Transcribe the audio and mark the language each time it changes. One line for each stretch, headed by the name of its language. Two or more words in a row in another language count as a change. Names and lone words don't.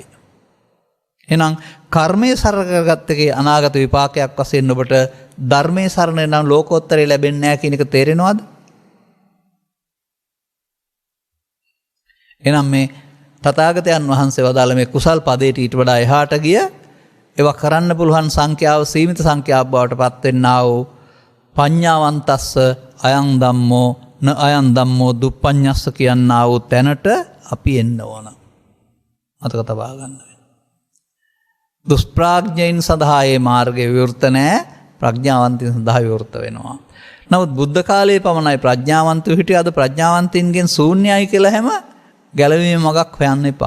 Sinhala: එහෙනම් කර්මයේ සරණ කරගත් එකේ අනාගත විපාකයක් වශයෙන් ඔබට ධර්මයේ සරණ නම් ලෝකෝත්තරය ලැබෙන්නේ නැහැ කියන එක තේරෙනවද? එහෙනම් මේ තථාගතයන් වහන්සේ වදාළ මේ කුසල් පදයට ඊට වඩා එහාට ගිය ඒවා කරන්න පුළුවන් සංඛ්‍යාව සීමිත සංඛ්‍යාවක් බවට පත් වෙන්නා වූ
Pali: පඤ්ඤාවන්තස්ස අයං ධම්මෝ න අයං ධම්මෝ දුප්පඤ්ඤස්ස
Sinhala: කියනා වූ තැනට අපි එන්න ඕන. මතක තබා ගන්න. දුෂ්ප්‍රඥයින් සඳහා මේ මාර්ගය විවෘත නැහැ, ප්‍රඥාවන්තයින් සඳහා විවෘත වෙනවා. නමුත් බුද්ධ කාලයේ පමණයි ප්‍රඥාවන්තයෝ හිටියේ. අද ප්‍රඥාවන්තයින්ගෙන් ශූන්‍යයි කියලා හැම ගැලවීමේ මගක් හොයන්න එපා.